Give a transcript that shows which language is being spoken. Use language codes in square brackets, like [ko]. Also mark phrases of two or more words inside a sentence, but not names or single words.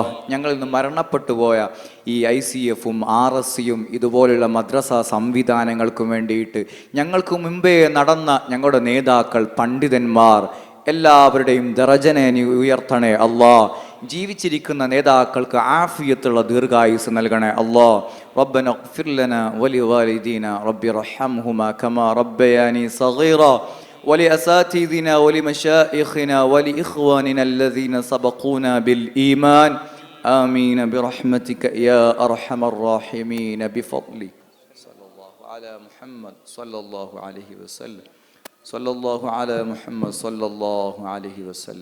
[ml] ഞങ്ങളിൽ നിന്ന് മരണപ്പെട്ടു പോയ ഈ ICF-ഉം RSCയും ഇതുപോലുള്ള മദ്രസ സംവിധാനങ്ങൾക്കും വേണ്ടിയിട്ട് ഞങ്ങൾക്ക് മുമ്പേ നടന്ന ഞങ്ങളുടെ നേതാക്കൾ, പണ്ഡിതന്മാർ എല്ലാവരുടെയും ദറജനെ നീ ഉയർത്തണേ അല്ലാഹ്. ജീവിച്ചിരിക്കുന്ന നേതാക്കൾക്ക് ആഫിയത്തുള്ള ദീർഘായുസ് നൽകണേ അല്ലാഹ്. [ar] ربنا اغفر لنا ولوالدينا رب ارحمهما كما ربياني صغيرا ولأساتذنا ولمشائخنا ولإخواننا الذين سبقونا بالإيمان آمين برحمتك يا أرحم الراحمين بفضلك. صلى الله على محمد صلى الله عليه وسلم. صلى الله على محمد صلى الله عليه وسلم.